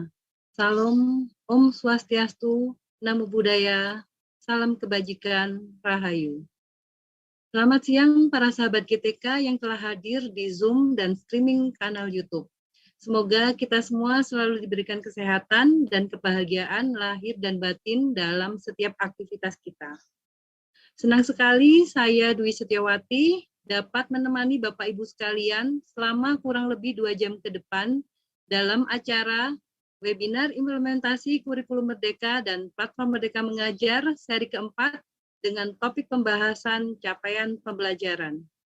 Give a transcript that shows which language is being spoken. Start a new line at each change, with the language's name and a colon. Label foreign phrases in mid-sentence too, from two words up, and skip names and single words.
Indonesian: Salam
Sanskrit: Om Swastiastu,
Pali: Namo Buddhaya,
Indonesian: salam kebajikan, Rahayu. Selamat siang para sahabat GTK yang telah hadir di Zoom dan streaming kanal YouTube. Semoga kita semua selalu diberikan kesehatan dan kebahagiaan lahir dan batin dalam setiap aktivitas kita. Senang sekali saya Dwi Setiawati dapat menemani Bapak Ibu sekalian selama kurang lebih 2 jam ke depan dalam acara webinar implementasi kurikulum Merdeka dan platform Merdeka Mengajar seri keempat dengan topik pembahasan capaian pembelajaran.